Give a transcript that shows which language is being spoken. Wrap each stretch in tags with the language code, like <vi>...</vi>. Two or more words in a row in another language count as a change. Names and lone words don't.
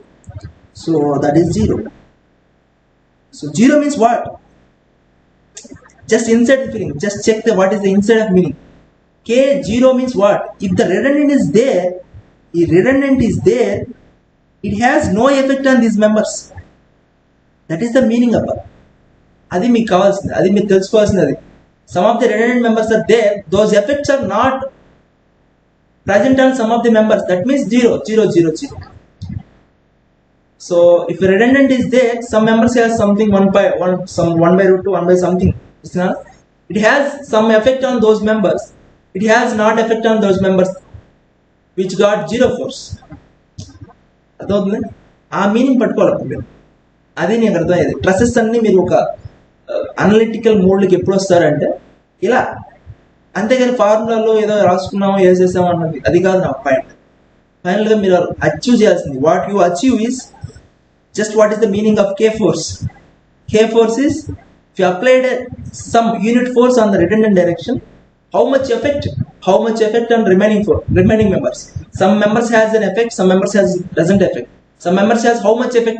<en>So that is 0. So 0 means what? Just inside the meaning. Just check the what is the inside of meaning. K 0 means what? If the redundant is there, it has no effect on these members. That is the meaning of it.</en> <te>అది మీకు కావాల్సింది, అది మీకు తెలుసుకోవాల్సింది.</te> <en>Some of the redundant members are there, those effects are not present on some of the members. That means 0, 0, 0, 0. So if a redundant is there, some members have something 1 by root 2, 1 by something. It has some effect on those members. It has not effect on those members which got 0 force.</en> <te>అదవుతుంది ఆ మీనింగ్ పట్టుకోవాలి మీరు. అదే నీకు అర్థమయ్యేది. ట్రసెస్ అన్ని మీరు ఒక అనలిటికల్ మోడ్లోకి ఎప్పుడు వస్తారంటే ఇలా, అంతేగాని ఫార్ములాలో ఏదో రాసుకున్నామో వేసేసామో అన్నది అది కాదు నా పాయింట్. ఫైనల్గా మీరు అచీవ్ చేయాల్సింది,</te> <en>what you achieve is just what is the meaning of K force. K force is if you applied some unit force on the redundant direction, how much effect on remaining members. Some members has an effect, some members doesn't affect. Some members has how much effect?</en>